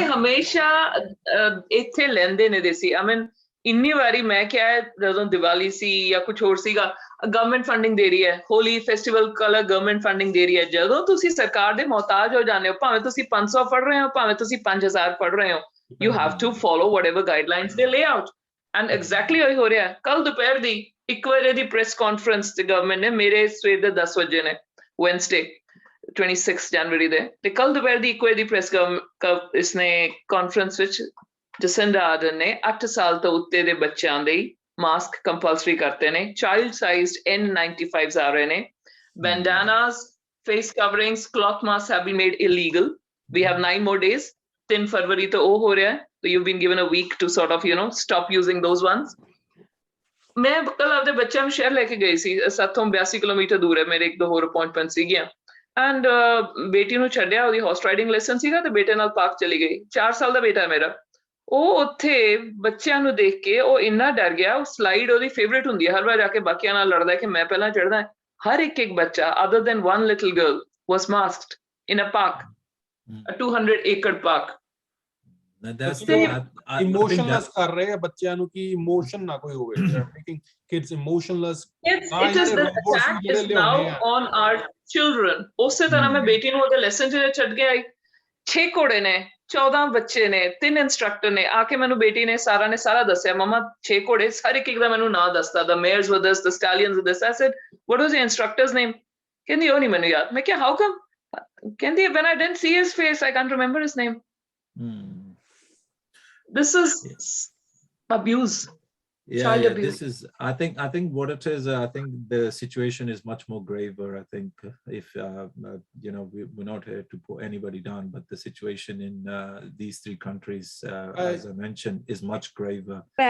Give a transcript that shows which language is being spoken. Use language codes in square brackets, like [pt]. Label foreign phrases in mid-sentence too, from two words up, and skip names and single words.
[pa] ਪੈਸੇ ਹਮੇਸ਼ਾ ਇੱਥੇ ਲੈਂਦੇ ਨੇ ਦੇਸੀ। [en] I mean [pa] ਇੰਨੀ ਵਾਰੀ ਮੈਂ ਕਿਹਾ ਜਦੋਂ ਦੀਵਾਲੀ ਸੀ ਜਾਂ ਕੁਝ ਹੋਰ ਸੀਗਾ, [en] government funding [pa] ਦੇ ਰਹੀ ਹੈ, ਹੋਲੀ [en] festival colour government funding [pa] ਦੇ ਰਹੀ ਹੈ। ਜਦੋਂ ਤੁਸੀਂ ਸਰਕਾਰ ਦੇ ਮੁਹਤਾਜ ਹੋ ਜਾਂਦੇ ਹੋ, ਭਾਵੇਂ ਤੁਸੀਂ 500 ਪੜ ਰਹੇ ਹੋ, ਭਾਵੇਂ ਤੁਸੀਂ 5000 ਪੜ ਰਹੇ ਹੋ, [en] you have to follow whatever guidelines they lay out, and exactly [pa] ਉਹੀ ਹੋ ਰਿਹਾ। ਕੱਲ ਦੁਪਹਿਰ ਦੀ 1 ਵਜੇ ਦੀ [en] press conference [pa] ਤੇ ਗਵਰਨਮੈਂਟ ਨੇ, ਮੇਰੇ ਸਵੇਰ ਦੇ 10 ਵਜੇ ਨੇ Wednesday 26 ਜਨਵਰੀ ਦੇ, ਤੇ ਕੱਲ ਦੁਪਹਿਰ ਦੀ 1 ਵਜੇ ਦੀ ਪ੍ਰੈਸ ਇਸਨੇ ਕਾਨਫਰੰਸ ਵਿੱਚ ਜਸਿੰਡਾ ਆਰਡਨ ਨੇ 8 ਸਾਲ ਤੋਂ ਉੱਤੇ ਦੇ ਬੱਚਿਆਂ ਦੇ ਮਾਸਕ ਕੰਪਲਸਰੀ ਕਰਤੇ ਨੇ। [en] child sized N95s [pa] ਆ ਰਹੇ ਨੇ। [en] bandanas, face coverings, cloth masks have been made illegal. We have 9 more days. [pa] 3 ਫਰਵਰੀ ਤੋਂ ਉਹ ਹੋ ਰਿਹਾ ਹੈ, [en] so you've been given a week to sort of stop using those ones. [pa] ਮੈਂ ਕੱਲ ਆਪਦੇ ਬੱਚਿਆਂ ਨੂੰ ਸ਼ਹਿਰ ਲੈ ਕੇ ਗਈ ਸੀ, ਸਾਥੋਂ 82 ਕਿਲੋਮੀਟਰ ਦੂਰ ਹੈ, ਮੇਰੇ 1-2 ਹੋਰ ਅਪਾਇੰਟਮੈਂਟ ਸੀਗੀਆਂ, ਐਂਡ ਬੇਟੀ ਨੂੰ ਛੱਡਿਆ, ਉਹਦੀ [en] horse riding lesson [pa] ਸੀਗਾ, ਤੇ ਬੇਟੇ ਨਾਲ ਪਾਰਕ ਚਲੀ ਗਈ। 4 ਸਾਲ ਦਾ ਬੇਟਾ ਮੇਰਾ, ਉਹ ਉੱਥੇ ਬੱਚਿਆਂ ਨੂੰ ਦੇਖ ਕੇ ਉਹ ਇੰਨਾ ਡਰ ਗਿਆ। ਉਹ ਸਲਾਈਡ ਉਹਦੀ ਫੇਵਰੇਟ ਹੁੰਦੀ ਹੈ, ਹਰ ਵਾਰ ਜਾ ਕੇ ਬਾਕੀਆਂ ਨਾਲ ਲੜਦਾ ਕਿ ਮੈਂ ਪਹਿਲਾਂ ਚੜ੍ਹਦਾ। ਹਰ ਇੱਕ ਬੱਚਾ [en] other than one little girl was masked in a park, a 200-acre park. [pa] ਇਮੋਸ਼ਨਲੈਸ ਕਰ ਰਹੇ ਆ ਬੱਚਿਆਂ ਨੂੰ ਕਿ ਇਮੋਸ਼ਨ ਨਾ ਕੋਈ ਹੋਵੇ, [en] making kids emotionless. It is the attack is now on our children. [pa] ਉਸੇ ਤਰ੍ਹਾਂ ਮੈਂ ਬੇਟੀ ਨੂੰ ਉਹਦੇ ਲੈਸਨ 'ਚ ਛੱਡ ਕੇ ਆਈ। 6 ਘੋੜੇ ਨੇ, 14 ਬੱਚੇ ਨੇ, 3 ਇੰਸਟ੍ਰਕਟਰ ਨੇ। ਆ ਕੇ ਮੈਨੂੰ ਬੇਟੀ ਨੇ ਸਾਰਾ ਦੱਸਿਆ, ਮਮਾ 6 ਘੋੜੇ, ਸਾਰੇ ਇੱਕ ਦਾ ਮੈਨੂੰ ਨਾਂ ਦੱਸਦਾ, [en] the mares were this, the stallions were this. I said, what was the instructor's name? [pa] ਕਹਿੰਦੀ ਉਹ ਨਹੀਂ ਮੈਨੂੰ ਯਾਦ। ਮੈਂ ਕਿਹਾ [en] how come? ਕਹਿੰਦੀ when I didn't see his face, I can't remember his name. This is abuse. Yeah, this is, I think what it is, I think the situation is much more graver. I think if we're not here to put anybody down, but the situation in these 3 countries, as I mentioned, is much graver.